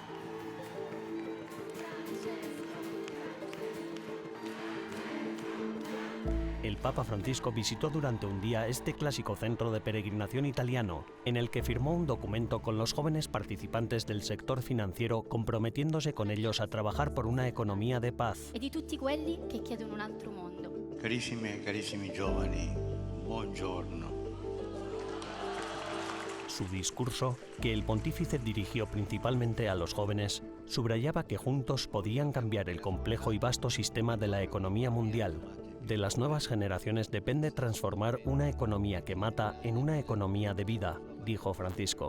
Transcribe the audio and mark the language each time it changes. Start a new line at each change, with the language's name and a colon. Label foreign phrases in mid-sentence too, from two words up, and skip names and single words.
Spanish: El Papa Francisco visitó durante un día este clásico centro de peregrinación italiano, en el que firmó un documento con los jóvenes participantes del sector financiero, comprometiéndose con ellos a trabajar por una economía de paz.
Italian: E di tutti quelli che chiedono un altro mondo. Carissime e carissimi giovani, buongiorno.
Spanish: Su discurso, que el pontífice dirigió principalmente a los jóvenes, subrayaba que juntos podían cambiar el complejo y vasto sistema de la economía mundial. De las nuevas generaciones depende transformar una economía que mata en una economía de vida, dijo Francisco.